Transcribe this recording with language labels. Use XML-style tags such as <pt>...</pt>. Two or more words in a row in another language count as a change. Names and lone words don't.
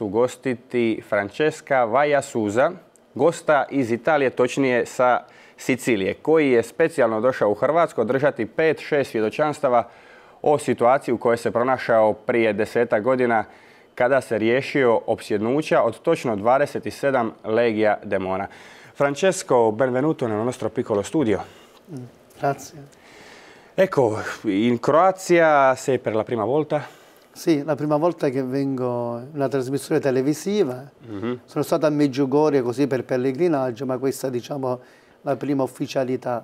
<hr>ugostiti Francesca Vajasuza, gosta iz Italije, točnije sa Sicilije, koji je specijalno došao u Hrvatsku održati 5-6 svjedočanstava o situaciji u kojoj se pronašao prije 10-ak godina kada se riješio opsjednuća od točno 27 legija demona.</hr> <it>Francesco, benvenuto nel nostro piccolo studio. Grazie. Ecco, in Croazia sei per la prima volta? Sì, la prima volta che vengo in una trasmissione televisiva. Sono stato a Medjugorje così per pellegrinaggio, ma questa diciamo la prima ufficialità.</it>